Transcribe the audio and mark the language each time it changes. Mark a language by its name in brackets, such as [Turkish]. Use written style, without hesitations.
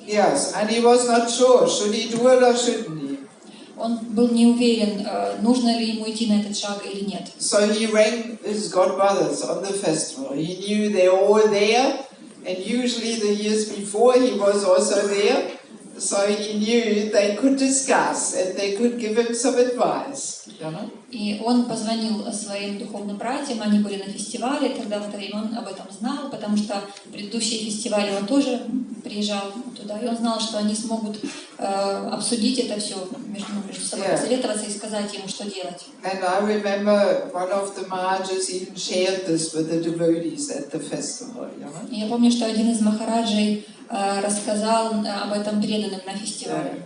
[English] Yes, and he was not sure, should he do it or shouldn't he? [Russian] Он был не уверен, нужно ли ему идти на этот шаг или нет. [English] So he rang his godbrothers on the festival. He knew they all were there, and usually the years before he was also there. So he knew they could discuss and they could give him some advice. [Russian] И он позвонил своим духовным братьям, они были на фестивале, тогда в это время он об этом знал, потому что предыдущие фестивали он тоже приезжал туда, и он знал, что они смогут обсудить это все между собой, посоветоваться и сказать ему, что делать. [English] And I remember one of the Mahaраjas even shared this with the devotees at the festival. [Russian] Я помню, что один из махараджей рассказал об этом преданным на фестивале.